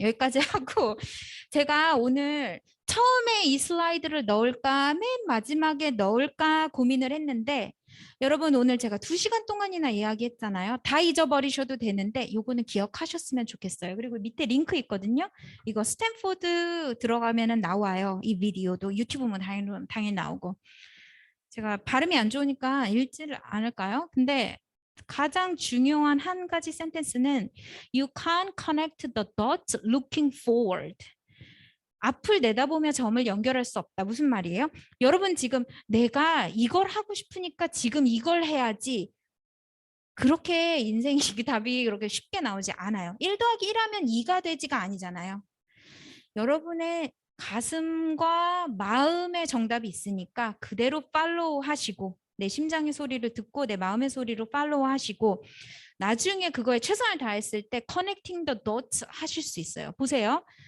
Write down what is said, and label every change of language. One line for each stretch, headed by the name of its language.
Korean: 여기까지 하고 제가 오늘 처음에 이 슬라이드를 넣을까 맨 마지막에 넣을까 고민을 했는데 여러분 오늘 제가 2시간 동안이나 이야기했잖아요. 다 잊어버리셔도 되는데 요거는 기억하셨으면 좋겠어요. 그리고 밑에 링크 있거든요. 이거 스탠포드 들어가면은 나와요. 이 비디오도 유튜브 보면 당연히 나오고. 제가 발음이 안 좋으니까 읽지를 않을까요? 근데 가장 중요한 한 가지 센텐스는
English: You can't connect the dots looking forward.
Korean: 앞을 내다보며 점을 연결할 수 없다. 무슨 말이에요? 여러분 지금 내가 이걸 하고 싶으니까 지금 이걸 해야지. 그렇게 인생이 답이 그렇게 쉽게 나오지 않아요. 1 더하기 1 하면 2가 되지가 아니잖아요. 여러분의 가슴과 마음의 정답이 있으니까 그대로 팔로우 하시고 내 심장의 소리를 듣고 내 마음의 소리로 팔로우 하시고 나중에 그거에 최선을 다했을 때 커넥팅 더 도트 하실 수 있어요. 보세요.